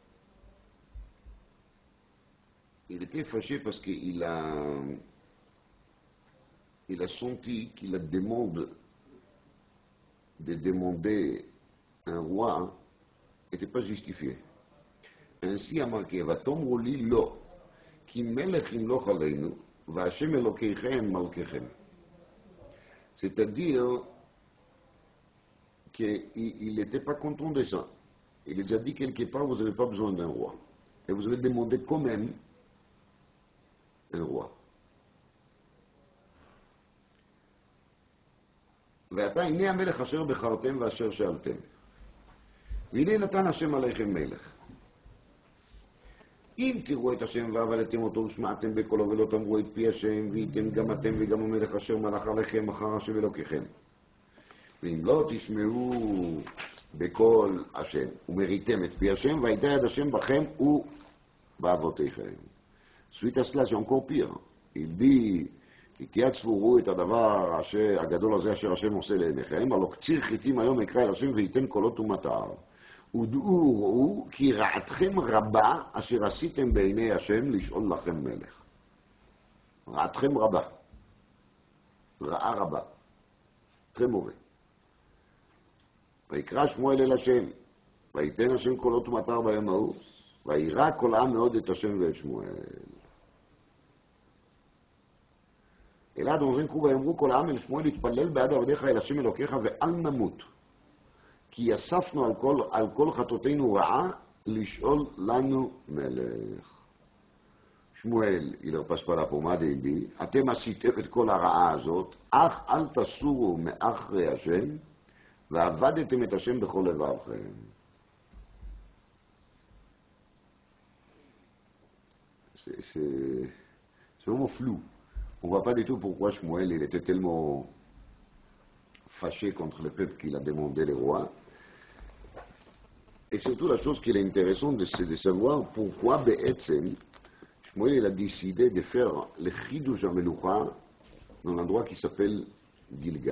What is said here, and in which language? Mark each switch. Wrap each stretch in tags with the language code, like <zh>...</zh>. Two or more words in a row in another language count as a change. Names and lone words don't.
<fr>Il était fâché parce qu'il a senti qu'il a demandé de demander un roi n'était pas justifié. Ainsi a marqué,</fr> <he>ותאמרו לי לא, כי מלך ימלוך עלינו, והשם אלוקיכם מלככם.</he> <fr>C'est-à-dire qu'il n'était pas content de ça. Il les a dit quelque part, vous n'avez pas besoin d'un roi. Et vous avez demandé quand même un roi.</fr> <he>ועתה הנה המלך אשר בחרתם ואשר שאלתם. והנה נתן השם עליכם מלך. אם תראו את השם ועבדתם אותו ושמעתם בקולו ולא תאמרו את פי השם והייתם גם אתם וגם המלך אשר מלך עליכם אחר השם אלוקיכם. ואם לא תשמעו בקול השם ומריתם את פי השם והייתה יד השם בכם ובאבותיכם.</he> <fr>Suite à cela, c'est encore pire. Il dit,</fr> <he>התייצבו ראו את הדבר הגדול הזה אשר השם עושה לעיניכם, הלא קציר חיטים היום יקרא אל השם וייתן קולות ומטר. ודעו ראו כי רעתכם רבה אשר עשיתם בעיני השם לשאול לכם מלך. רעתכם רבה. רעה רבה.</he> <fr>très mauvais.</fr> <he>ויקרא שמואל אל השם, וייתן השם קולות ומטר ביום ההוא, וירא כל העם מאוד את השם ואת שמואל. אלא</he> <fr>dans un coup</fr> <he>ויאמרו כל העם אל שמואל להתפלל בעד עבדיך אל השם אלוקיך ואל נמות. כי אספנו על כל חטאותינו רעה לשאול לנו מלך. שמואל,</he> <fr>il leur passe pas la pommade et il dit, אתם עשיתם את כל הרעה הזאת, אך אל תסורו מאחרי השם, ועבדתם את השם בכל לבבכם. C'est vraiment flou. On ne voit pas du tout pourquoi Shmuel il était tellement fâché contre le peuple qu'il a demandé les rois. Et surtout, la chose qui est intéressante, c'est de savoir pourquoi Be'etzem, Shmuel il a décidé de faire le</fr> <he>חידוש המלוכה</he> <fr>dans l'endroit qui s'appelle Gilgal.</fr>